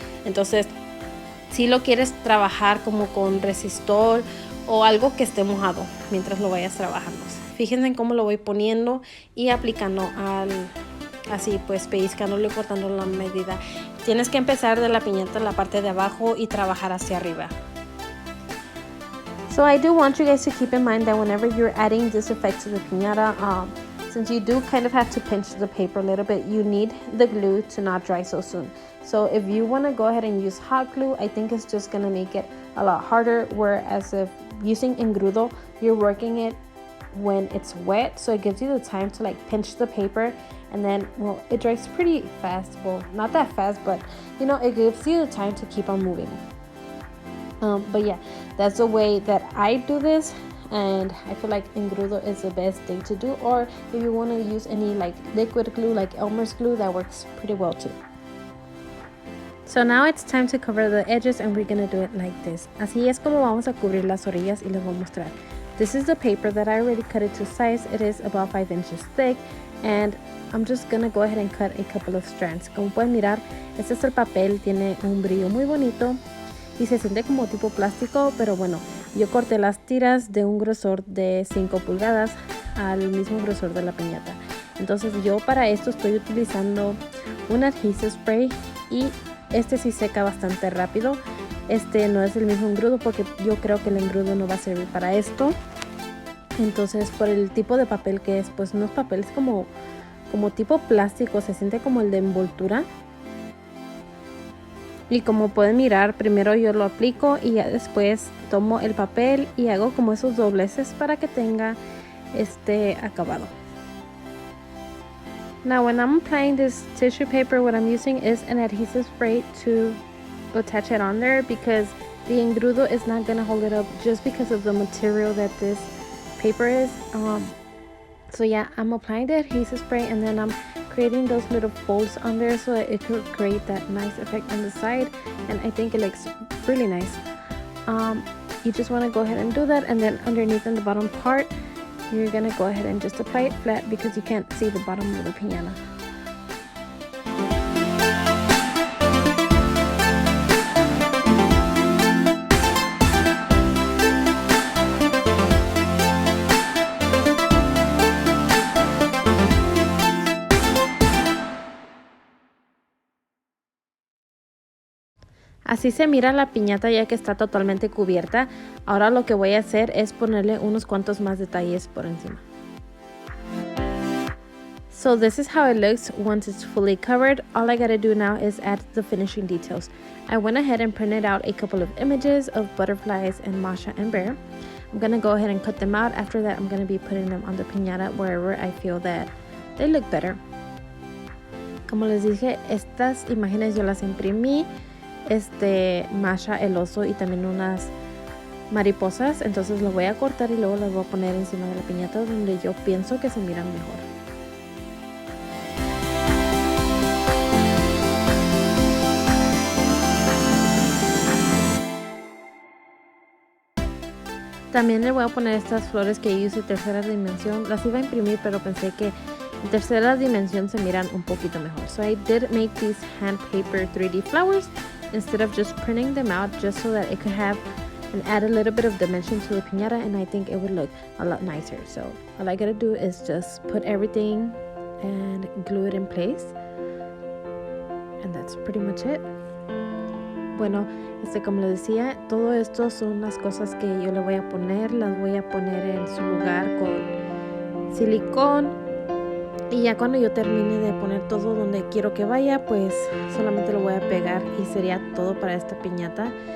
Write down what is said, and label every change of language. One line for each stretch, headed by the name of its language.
Spanish: Entonces si lo quieres trabajar como con resistol o algo que esté mojado mientras lo vayas trabajando. Fíjense en cómo lo voy poniendo y aplicando así pues pellizcándolo y cortando la medida. Tienes que empezar de la piñata en la parte de abajo y trabajar hacia arriba.
English: So I do want you guys to keep in mind that whenever you're adding this effect to the piñata, since you do kind of have to pinch the paper a little bit, you need the glue to not dry so soon. So if you want to go ahead and use hot glue, I think it's just going to make it a lot harder, whereas if using engrudo, you're working it when it's wet, so it gives you the time to like pinch the paper, and then well, it dries pretty fast. Well, not that fast, but you know, it gives you the time to keep on moving. But yeah, that's the way that I do this, and I feel like engrudo is the best thing to do. Or if you want to use any like liquid glue like Elmer's glue, that works pretty well too. So now it's time to cover the edges, and we're gonna do it like this.
Spanish: Así es como vamos a cubrir las orillas, y les voy a mostrar.
English: This is the paper that I already cut it to size. It is about 5 inches thick, and I'm just gonna go ahead and cut a couple of strands.
Spanish: Como pueden mirar, este es el papel, tiene un brillo muy bonito y se siente como tipo plástico, pero bueno, yo corté las tiras de un grosor de 5 pulgadas al mismo grosor de la piñata. Entonces yo para esto estoy utilizando un
English: adhesive spray,
Spanish: y sí seca bastante rápido. No es el mismo engrudo porque yo creo que el engrudo no va a servir para esto. Entonces por el tipo de papel que es, pues no es papel, es como tipo plástico, se siente como el de envoltura. Y como pueden mirar, primero yo lo aplico y ya después tomo el papel y hago como esos dobleces para que tenga acabado.
English: Now when I'm applying this tissue paper, what I'm using is an adhesive spray to attach it on there, because the engrudo is not going to hold it up just because of the material that this paper is. So yeah, I'm applying the adhesive spray, and then I'm creating those little folds on there so that it could create that nice effect on the side, and I think it looks really nice. You just want to go ahead and do that, and then underneath in the bottom part, you're gonna go ahead and just apply it flat because you can't see the bottom of the piñata.
Spanish: Así se mira la piñata ya que está totalmente cubierta. Ahora lo que voy a hacer es ponerle unos cuantos más detalles por encima.
English: So this is how it looks once it's fully covered. All I gotta do now is add the finishing details. I went ahead and printed out a couple of images of butterflies and Masha and Bear. I'm gonna go ahead and cut them out. After that, I'm gonna be putting them on the piñata wherever I feel that they look better.
Spanish: Como les dije, estas imágenes yo las imprimí. Masha, el oso, y también unas mariposas. Entonces lo voy a cortar y luego las voy a poner encima de la piñata donde yo pienso que se miran mejor. También le voy a poner estas flores que yo hice tercera dimensión. Las iba a imprimir, pero pensé que en tercera dimensión se miran un poquito mejor.
English: So I did make these hand paper 3D flowers instead of just printing them out, just so that it could have and add a little bit of dimension to the piñata, and I think it would look a lot nicer. So all I gotta do is just put everything and glue it in place, and that's pretty much it.
Spanish: Bueno, como les decía, todo esto son las cosas que yo le voy a poner. Las voy a poner en su lugar con silicón, y ya cuando yo termine de poner todo donde quiero que vaya, pues solamente lo voy a pegar y sería todo para esta piñata.